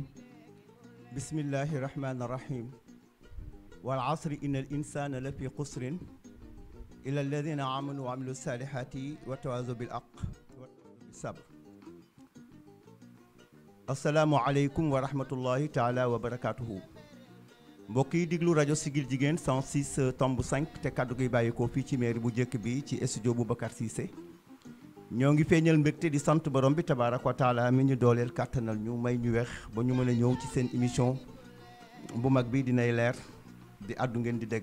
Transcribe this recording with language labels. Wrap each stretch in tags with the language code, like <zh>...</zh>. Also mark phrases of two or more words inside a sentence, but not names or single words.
<ar>بسم الله الرحمن الرحيم والعصر إن الإنسان لفي خسر إلا الذين آمنوا وعملوا الصالحات وتواصوا بالحق وتواصوا بالصبر. السلام عليكم ورحمة الله تعالى وبركاته.</ar> <wo>mbokk yi diglu rajo Sigil Jigéen 106.5 te kaddu gi bàyyeekoo fii ci mairie bu njëkk bi ci studio Boubacar Cissé. ñoo ngi feeñal mbégte di sant borom bi</wo> <ar>تبارك وتعالى</ar> <wo>mi ñu dooleel kàttanal ñu may ñu weex ba ñu mën a ñëw ci seen émission bu mag bi dinay leer di àddu ngeen di dégg.</wo>